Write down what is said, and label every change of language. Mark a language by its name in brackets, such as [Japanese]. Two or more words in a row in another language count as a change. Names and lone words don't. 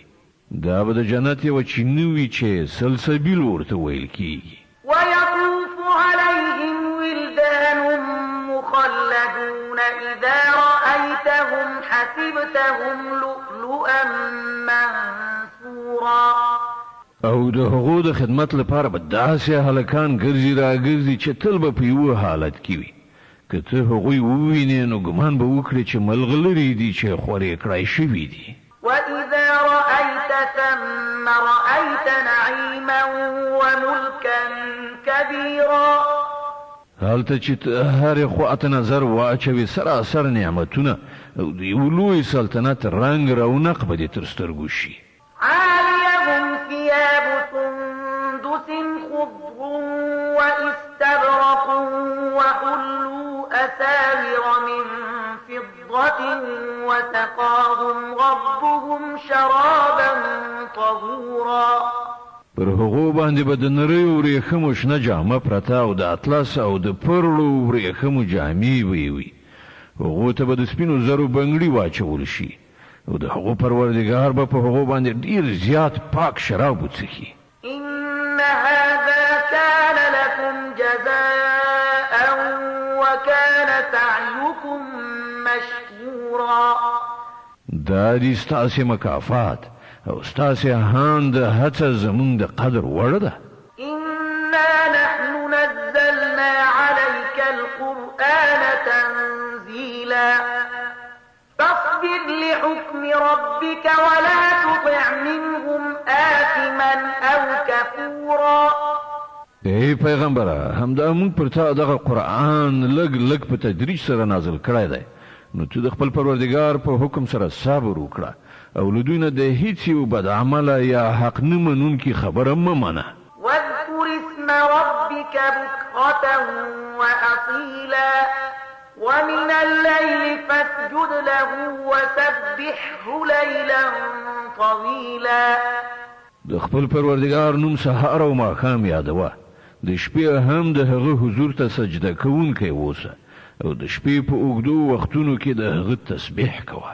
[Pashto] دا به د جنت یوه چینه وي چې سلسبیل ورته ویل کیږي. [Arabic] ويطوف عليهم ولدان مخلدون إذا رأيتهم حسبتهم لؤلؤا منثورا. [Pashto] او د هغو د خدمت لپاره به داسې هلکان ګرځي راګرځي چې تل به په یوه حالت کې وي. که ته هغوی ووینې نو ګمان به وکړې چې ملغلرې دي چې خورې کړای شوي دي. [Arabic] وإذا رأيت ثم رأيت نعيما وملكا كبيرا. [Pashto] هلته چې هرې خواته نظر واچوي سراسر نعمتونه او د یو لوی سلطنت رنګ رونق به دې تر سترګو شي. [Arabic] عاليهم ثياب سندس خضر وإستبرق وحلوا أساور من فضة وسقاهم ربهم شرابا طهورا. [Pashto] پر هغو باندې به د نریو ورېښمو شنه جامه پرته او د اطلس او د پرلو ورېښمو جامې وي. هغو ته به د سپینو زرو بنګړي واچول شي او د هغو پروردګار به په هغو باندې ډیر زیات پاک شراب وڅښي. [Arabic] إن هذا كان لكم جزاء وكان سعيكم مشكورا. [Pashto] دا دې ستاسې مکافات او ستاسې هان د هڅه زمونږ د قدر وړ ده. [Arabic] إنا نحن نزلنا القرآن تنزيلا فاصبر لحكم ربك ولا تطع منهم آثما أو كفورا. [Pashto] ای پیغمبره همدا موږ پر تا دغه قرآن لګ په تدریج سره نازل کړی دی، نو ته د خپل پروردګار په حکم سره صبر وکړه او له دوی نه د هیڅ یو بد عمله یا حق نه منونکي خبره مه منه. [Arabic] واذكر اسم ربك بكرة وأصيلا ومن الليل فاسجد له وسبحه ليلا طويلا. [Pashto] د خپل پروردګار نوم سهار او ماښام یادوه، د شپې هم د هغه حضور ته سجده کوونکی اوسه او د شپې په اوږدو وختونو کې د هغه تسبیح کوه.